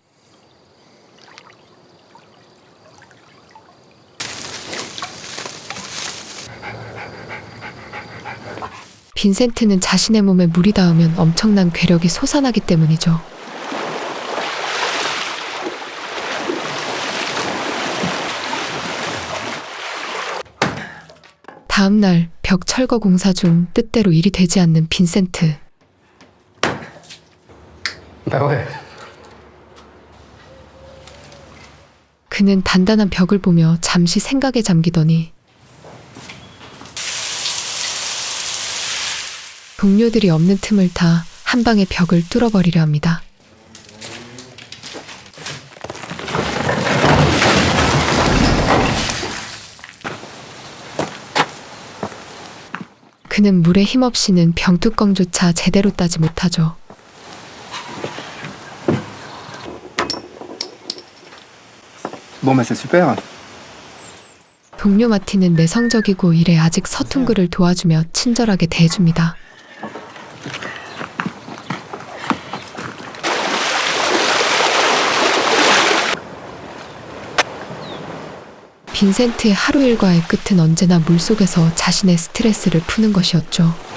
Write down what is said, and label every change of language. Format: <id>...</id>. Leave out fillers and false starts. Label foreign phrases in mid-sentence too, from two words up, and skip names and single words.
<ko>빈센트는 자신의 몸에 물이 닿으면 엄청난 괴력이 솟아나기 때문이죠. 다음 날 벽 철거 공사 중 뜻대로 일이 되지 않는 빈센트.</ko> <fr>Bah ouais.</fr> <ko>그는 단단한 벽을 보며 잠시 생각에 잠기더니 동료들이 없는 틈을 타 한 방에 벽을 뚫어버리려 합니다. 그는 물에 힘없이는 병뚜껑조차 제대로 따지 못하죠.</ko> <fr>Bon bah c'est super.</fr> <ko>동료 마티는 내성적이고 일에 아직 서툰 그를 도와주며 친절하게 대해줍니다. 빈센트의 하루 일과의 끝은 언제나 물속에서 자신의 스트레스를 푸는 것이었죠.</ko>